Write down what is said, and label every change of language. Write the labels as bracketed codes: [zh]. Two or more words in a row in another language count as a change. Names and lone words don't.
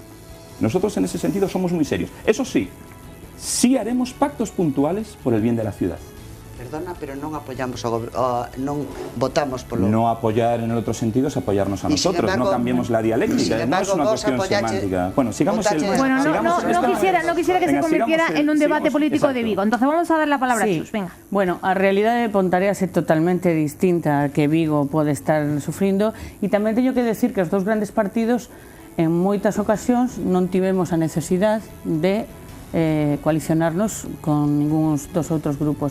[es] Nosotros en ese sentido somos muy serios. Eso sí, sí haremos pactos puntuales por el bien de la ciudad. [gl] Perdona, pero non apoyamos non votamos polo... [es] No apoyar en el otro sentido es apoyarnos a nosotros, embargo, no cambiemos la dialéctica, no es una cuestión semántica. Bueno, sigamos no quisiera que se convirtiera en un debate político de Vigo, entonces vamos a dar la palabra a Chus, venga. [gl] Bueno, a realidade de Pontareas é totalmente distinta a que Vigo pode estar sufrindo e tamén teño que decir que os dous grandes partidos en moitas ocasións non tivemos a necesidade de coalicionarnos con ningún dos outros grupos.